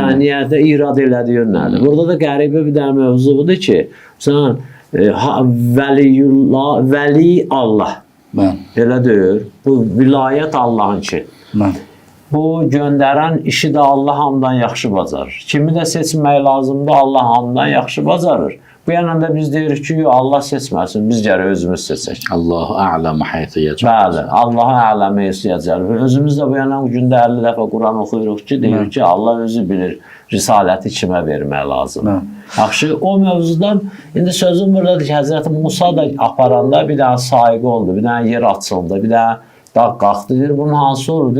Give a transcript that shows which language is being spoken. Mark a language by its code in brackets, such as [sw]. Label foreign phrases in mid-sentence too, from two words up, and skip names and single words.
[az] Sən niyə də irad elədiyin nədir? Burada da qəribə bir dənə mövzu budur ki, sən [ar] ولي الله. [az] Elə deyir. Bu vilayət Allahın ki. Bu göndərən işi də Allah hamdan yaxşı bacarır. Kimi də seçmək lazımdır, Allah hamdan yaxşı bacarır. Bu yanında biz deyirik ki, Allah seçməsin, biz gərək özümüz seçək. [ar] الله أعلم حيث يجعل. [az] Bəli, [ar] الله أعلم يجعل. [az] Özümüz də bu yana gündə 50 dəfə Quran oxuyuruq ki, deyirik ki, Allah özü bilir risaləti kimə vermək lazımdır. Yaxşı, o mövzudan, indi sözüm buradadır ki, Həzrəti Musa da aparanda bir dənə sahiqi oldu, bir dənə yer açıldı, bir dənə dağ qalxdı, bunun hansı olurdur?